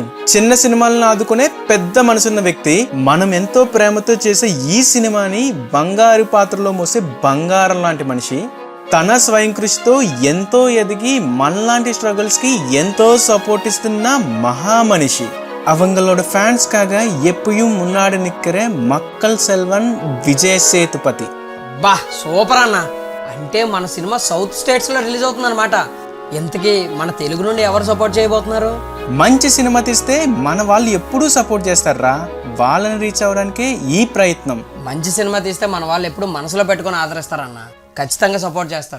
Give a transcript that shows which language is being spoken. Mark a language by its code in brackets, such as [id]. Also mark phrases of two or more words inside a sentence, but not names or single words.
[te] చిన్న సినిమాలను ఆదుకునే పెద్ద మనసున్న వ్యక్తి, మనం ఎంతో ప్రేమతో చేసే ఈ సినిమాని బంగారు పాత్రలో మోసే బంగారం లాంటి మనిషి, తన స్వయం కృషితో ఎంతో ఎదిగి మనలాంటి స్ట్రగుల్స్ కి ఎంతో సపోర్ట్ ఇస్తున్న మహామనిషి. [ta] அவங்களோட ஃபேன்ஸ்க்காக எப்பயும் முன்னாடி நிற்கிற மக்கள் செல்வன் விஜய் சேతుపతి. [te] బా సూపర్ అన్న. అంటే మన సినిమా [en] South States [te] లో రిలీజ్ అవుతుంది అనమాట. ఎంతకీ మన తెలుగు నుండి ఎవరు సపోర్ట్ చేయబోతున్నారు? మంచి సినిమా తీస్తే మన వాళ్ళు ఎప్పుడూ సపోర్ట్ చేస్తారా, వాళ్ళని రీచ్ అవ్వడానికే ఈ ప్రయత్నం. మంచి సినిమా తీస్తే మన వాళ్ళు ఎప్పుడు మనసులో పెట్టుకొని ఆదరిస్తారన్న, ఖచ్చితంగా సపోర్ట్ చేస్తారు.